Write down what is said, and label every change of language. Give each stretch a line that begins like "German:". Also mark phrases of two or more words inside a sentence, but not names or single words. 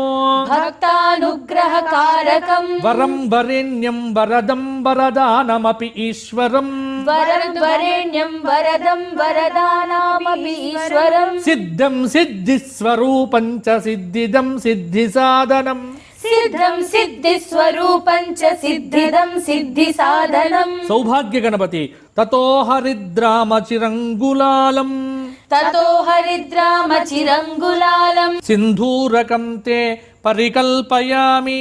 Sanskrit: भक्तानुग्रहकारकं वरं वरेण्यं वरदं वरदानमपि ईश्वरम् वरं वरेण्यं वरदं वरदानामपि ईश्वरम् सिद्धं सिद्धिस्वरूपं च सिद्धिदं सिद्धिसाधनम् సిద్ధం సిద్ధి స్వరూపం చ సిద్ధిదం సిద్ధి సాధనం. సౌభాగ్య గణపతి తతో హరిద్రామ చిరంగులాలం తతో హరిద్రామ చిరంగులాలం సింధూరకం తే పరికల్పయామి